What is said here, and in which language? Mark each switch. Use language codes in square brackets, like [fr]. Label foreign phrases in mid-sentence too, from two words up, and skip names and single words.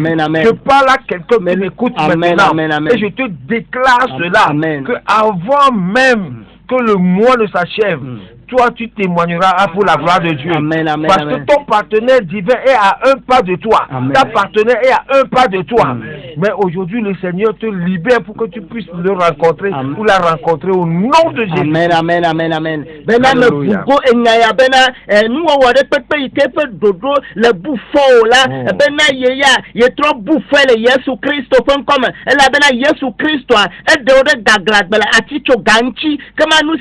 [fr] Je parle à quelqu'un qui m'écoute maintenant et je te déclare cela, que avant même que le mois ne s'achève, toi tu témoigneras pour la gloire de Dieu. Parce que ton partenaire divin est à un pas de toi. Ta partenaire est à un pas de toi. Mais aujourd'hui le Seigneur te libère pour que tu puisses le rencontrer ou la rencontrer au nom de Jésus. Amen. [ee] Bena me bugo enyaya bena nuwɔwɔ ɖe kpekpe yi ke ƒe ɖoɖo le bu fɔ o la bena yeya yetrɔ bu fɔ le Yesu Kristo ƒe ŋkɔme elabena Yesu Kristoa eɖewo ɖe gaglãgbe le atitso gãŋtsi kema nu